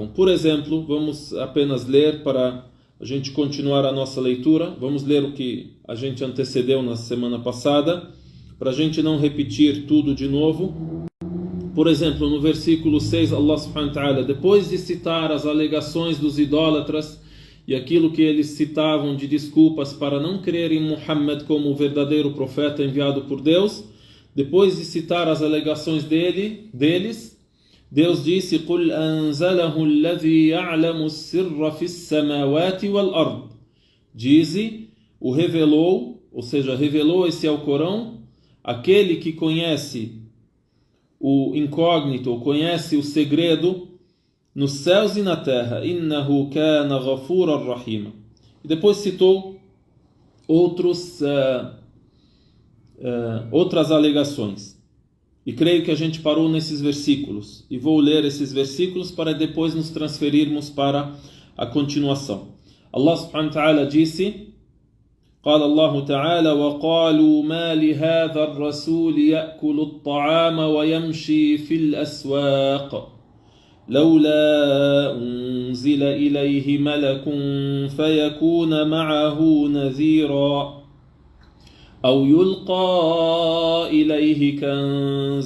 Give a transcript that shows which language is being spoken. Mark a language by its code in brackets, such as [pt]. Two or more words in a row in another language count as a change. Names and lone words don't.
[pt] Por exemplo, vamos apenas ler para a gente continuar a nossa leitura. Vamos ler o que a gente antecedeu na semana passada, para a gente não repetir tudo de novo. Por exemplo, no versículo 6, [ar] الله سبحانه وتعالى, [pt] depois de citar as alegações dos idólatras e aquilo que eles citavam de desculpas para não crer em Muhammad como o verdadeiro profeta enviado por Deus, depois de citar as alegações deles, Deus disse: [ar] قُلْ أَنزَلَهُ الَّذِي يَعْلَمُ السِّرَّ فِي السَّمَاوَاتِ وَالْأَرْضِ. [pt] Dize, o revelou, ou seja, revelou esse Alcorão, aquele que conhece o incógnito, ou conhece o segredo nos céus e na terra. [ar] إنه كان غفورا رحيما. [pt] E depois citou outras alegações. E creio que a gente parou nesses versículos. E vou ler esses versículos para depois nos transferirmos para a continuação. [ar] الله سبحانه وتعالى disse: قال الله تعالى وقالوا ما لهذا الرسول يأكل الطعام ويمشي في الأسواق لولا أنزل إليه ملك فيكون معه نذيرا أو يلقى إليه كنز